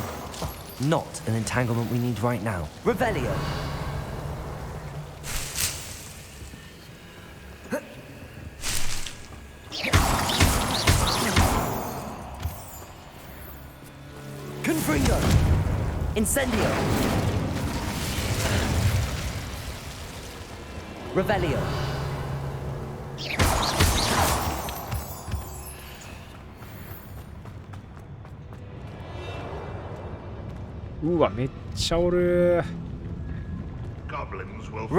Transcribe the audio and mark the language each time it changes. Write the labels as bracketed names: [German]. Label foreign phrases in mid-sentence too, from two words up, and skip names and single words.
[English] Not an entanglement we need right now. Revelio. Confringo. Incendio. Revelio. [Japanese] うわめっちゃおる。 [English] Goblins will...